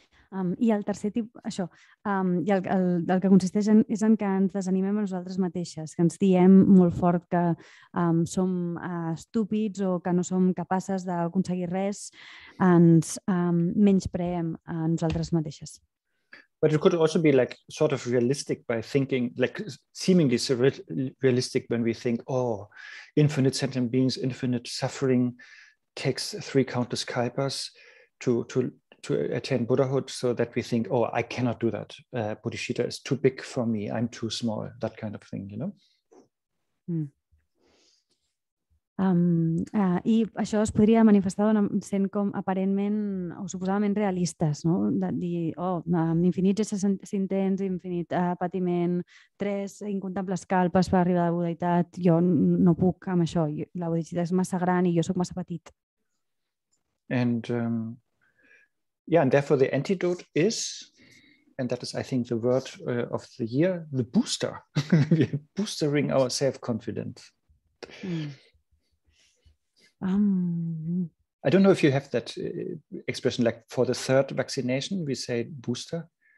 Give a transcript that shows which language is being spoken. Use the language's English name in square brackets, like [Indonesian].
[Catalan] I el tercer tipus, això, i el que consisteix és en que ens desanimem a nosaltres mateixes, que ens diem molt fort que som estúpids o que no som capaces d'aconseguir res, ens menyspreem a nosaltres mateixes. [English] But it could also be like sort of realistic by thinking, like seemingly realistic when we think, oh, infinite sentient beings, infinite suffering takes 3 countless kalpas to attain Buddhahood, so that we think, oh, I cannot do that. Bodhicitta is too big for me. I'm too small. That kind of thing, [Catalan] I això es podria manifestar sent com aparentment o suposadament realistes, no? De dir, infinits éssers intents, infinit patiment, 3 incomptables kalpes per arribar a la buddhitat, jo no puc amb això, la Bodhicitta és massa gran i jo sóc massa petit. [English] And and therefore the antidote is, and that is, I think, the word of the year, the booster. We're boostering our self-confidence. I don't know if you have that expression, like for the 3rd vaccination, we say booster.